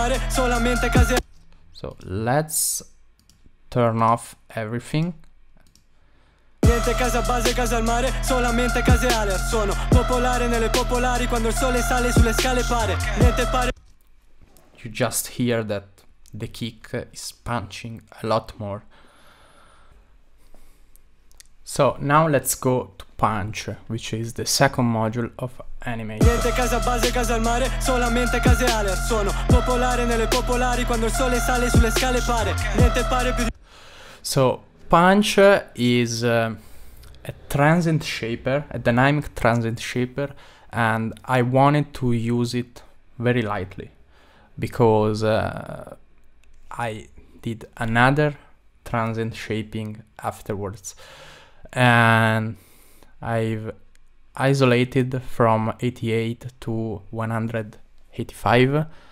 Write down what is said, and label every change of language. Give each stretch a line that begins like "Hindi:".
English: So let's turn off everything.
Italian: Niente casa base, casa al mare, solamente case Aler, sono popolare nelle popolari quando il sole sale sulle scale pare. Niente pare.
English: You just hear that the kick is punching a lot more. So now let's go to punch, which is the second module of animate.
Italian: Niente casa base, casa al mare, solamente case Aler, sono popolare nelle popolari quando il sole sale sulle scale pare. Niente pare più di...
English: So punch is a transient shaper, a dynamic transient shaper, and I wanted to use it very lightly because I did another transient shaping afterwards, and I've isolated from 88 to 185